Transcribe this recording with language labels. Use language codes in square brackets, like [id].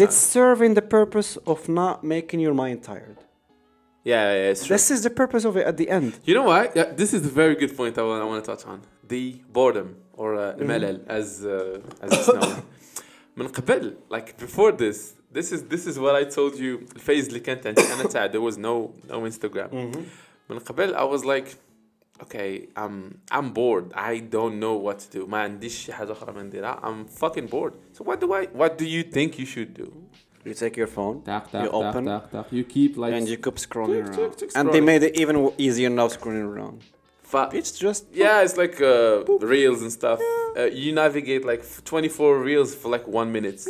[en] And it's serving the purpose of not making your mind tired. Yeah, it's true. This is the purpose of it at the end. You know what? Yeah, this is a very good point I want to touch on. The boredom or الملل as it's known. [ar] من قبل, [en] like before this is what I told you. [ar] الفيز اللي كانت عندي أنا تاع [en] there was no Instagram. [ar] من قبل [en] I was like, okay, I'm bored. I don't know what to do. [ar] ما عنديش شي حاجة أخرى ما نديرها. [en] I'm fucking bored. So what do you think you should do? You take your phone, you open, you keep like, and you keep scrolling around. And they made it even easier now scrolling around. It's just it's like reels and stuff. You navigate like 24 reels for like 1 minute.